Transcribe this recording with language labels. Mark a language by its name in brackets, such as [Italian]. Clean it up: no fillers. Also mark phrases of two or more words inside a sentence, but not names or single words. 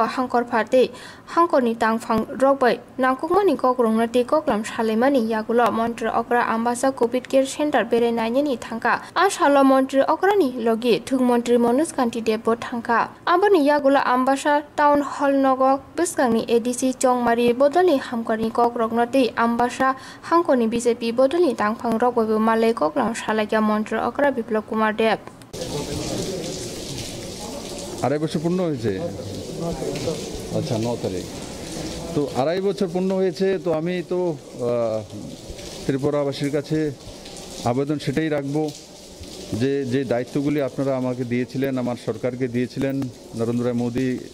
[Kok Borok] hangkor phate hangkor ni tangphang rokbai nangkukmani kokrongna te koklam salemani yagulo montre okra ambasa [English] covid care center [Kok Borok] bere naini thangka asalo montre okrani logi thuk montre Manus Kanti Debo Tangka abani yagulo ambasa [English] town hall [Kok Borok] nogo biskangni ADC Chongmari bodoli hamkani kokroknati ambasa hangkoni BJP bodoli tangphang rokbai malai koklam salakya montre okra Biplop Kumar Deb [Bangla] আড়াই বছর পূর্ণ হয়েছে আচ্ছা 9 তারিখ তো আড়াই বছর পূর্ণ হয়েছে তো আমি তো ত্রিপুরাবাসীর কাছে আবেদন সেটাই রাখবো যে যে দায়িত্বগুলি আপনারা আমাকে দিয়েছিলেন আমার সরকারকে দিয়েছিলেন নরেন্দ্র মোদী